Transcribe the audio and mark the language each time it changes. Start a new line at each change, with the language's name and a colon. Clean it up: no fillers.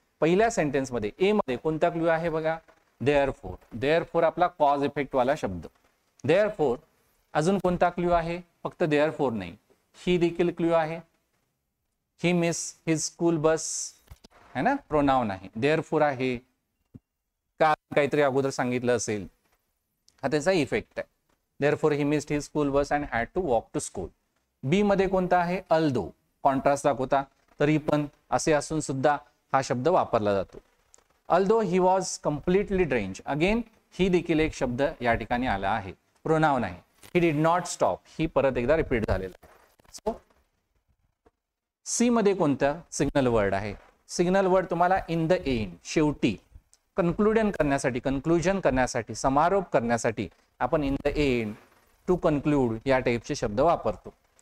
Marathi: पहिल्या सेंटेन्समध्ये ए मध्ये कोणता क्ल्यू आहे बघा?
English: Therefore.
Marathi: देअरफोर आपला कॉज इफेक्ट वाला शब्द. देअरफोर. अजून कोणता क्ल्यू आहे? फक्त देअरफोर नाही, ही देखील क्ल्यू आहे.
English: he miss his school bus
Marathi: है ना, प्रोनाउन आहे. देअरफोर आहे, काहीतरी अगोदर सांगितलं असेल, हा त्याचा इफेक्ट आहे.
English: Therefore he missed his school bus and had to walk to school.
Marathi: बी मध्ये कोणता आहे? अल्दो. कॉन्ट्रास्ट दाखवता. तरी पण असे असून सुद्धा हा शब्द वापरला जातो.
English: Although he was completely drench.
Marathi: Again ही देखील एक शब्द या ठिकाणी आला आहे, प्रोनाउन आहे.
English: he did not stop,
Marathi: ही परत एकदा रिपीट झालेला आहे. सो सी मध्ये कोणता सिग्नल वर्ड आहे? सिग्नल वर्ड तुम्हाला
English: in the end,
Marathi: शेवटी, कन्क्लुजन करण्यासाठी, समारोप करण्यासाठी आपण in the end,
English: to conclude
Marathi: या टाईपचे शब्द वापरतो.